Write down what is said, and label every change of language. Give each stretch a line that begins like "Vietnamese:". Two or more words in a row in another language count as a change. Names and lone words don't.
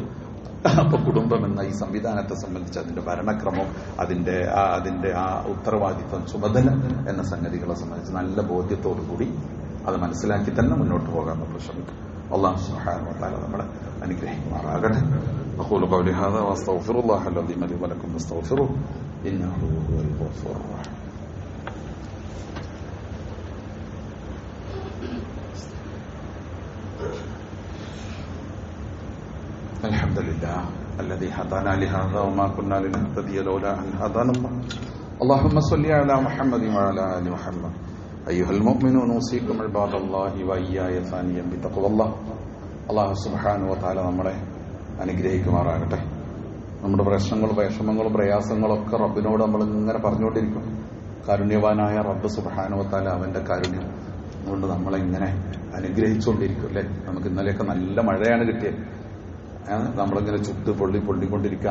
Malayalam: അപ്പൊ കുടുംബം എന്ന ഈ സംവിധാനത്തെ സംബന്ധിച്ച് അതിന്റെ ഭരണക്രമം, അതിന്റെ ആ ഉത്തരവാദിത്വം, ചുമതല എന്ന സംഗതികളെ സംബന്ധിച്ച് നല്ല ബോധ്യത്തോടു കൂടി അത് മനസ്സിലാക്കി തന്നെ മുന്നോട്ട് പോകാൻ നമ്മൾ ശ്രമിക്കും.
Arabic: الله سبحانه وتعالى
Malayalam: നമ്മളെ അനുഗ്രഹിക്കുമാറാകട്ടെ.
Arabic: أقول قولي هذا وأستغفر الله العظيم لي ولكم فاستغفروه إنه هو الغفور الرحيم. الحمد لله الذي هدانا لهذا وما كنا لنهتدي لولا أن هدانا الله. اللهم صل على محمد وعلى آل محمد. أيها المؤمنون أوصيكم عباد الله وإياي ثانيا بتقوى الله. الله سبحانه وتعالى
Malayalam: നമ്മളെ അനുഗ്രഹിക്കുമാറാകട്ടെ. നമ്മുടെ പ്രശ്നങ്ങളും വിഷമങ്ങളും പ്രയാസങ്ങളൊക്കെ റബ്ബിനോട് നമ്മൾ ഇങ്ങനെ പറഞ്ഞുകൊണ്ടിരിക്കും. കാരുണ്യവാനായ റബ്ബ്
Arabic: سبحانه وتعالى
Malayalam: അവന്റെ കാരുണ്യം കൊണ്ട് നമ്മളെ ഇങ്ങനെ അനുഗ്രഹിച്ചുകൊണ്ടിരിക്കും, അല്ലെ? നമുക്ക് ഇന്നലെയൊക്കെ നല്ല മഴയാണ് കിട്ടിയത്. നമ്മളിങ്ങനെ ചുട്ട് പൊള്ളിക്കൊണ്ടിരിക്കുക.